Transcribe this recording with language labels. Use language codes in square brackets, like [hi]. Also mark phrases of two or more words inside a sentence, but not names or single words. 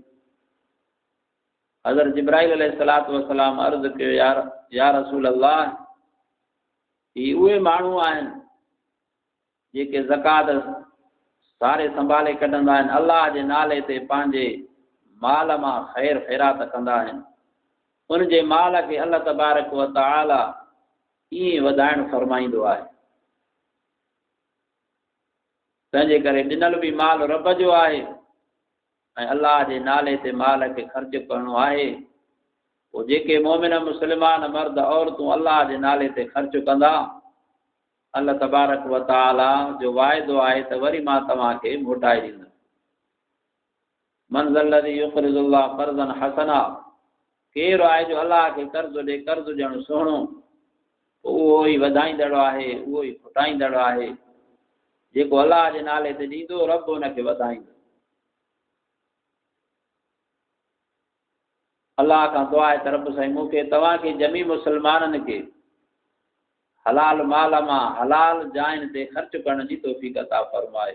[sd] हज़रत जिब्राइल [ar] عليه الصلاة والسلام [sd] अर्ज़ कयो, [ar] يا رسول الله, [sd] ही उहे माण्हू आहिनि जेके ज़कात सारे संभाले कढंदा आहिनि, अल्लाह जे नाले ते पंहिंजे माल मां ख़ैर ख़ैरात कंदा आहिनि, उन जे माल खे [ar] الله تبارك وتعالى [sd] ईअं वधाइण फरमाईंदो आहे। तंहिंजे करे ॾिनल बि माल रब जो आहे ऐं अल्लाह जे नाले ते माल खे ख़र्च करणो आहे। पोइ जेके मोमिन मुस्लिमान मर्द औरतूं अल्लाह जे नाले ते ख़र्च कंदा, [ar] الله تبارك وتعالى [sd] जो वाइदो आहे त वरी मां तव्हांखे मोटाए ॾींदुमि। [ar] من ذا الذي يقرض الله قرضا حسنا, [sd] केरु आहे जो अल्लाह खे कर्ज़ ॾे, कर्ज़ ॾियणु सुहिणो, उहो ई वधाईंदड़ आहे, उहो ई खुटाईंदड़ आहे। जेको अल्लाह जे नाले ते ॾींदो, रब हुनखे वधाईंदो। अल्लाह खां दुआ आहे त रब साईं मूंखे तव्हांखे जमी मुस्लमाननि खे हलाल माल मां हलाल जाइन ते ख़र्च करण जी तौफ़ीक़ अता फरमाए।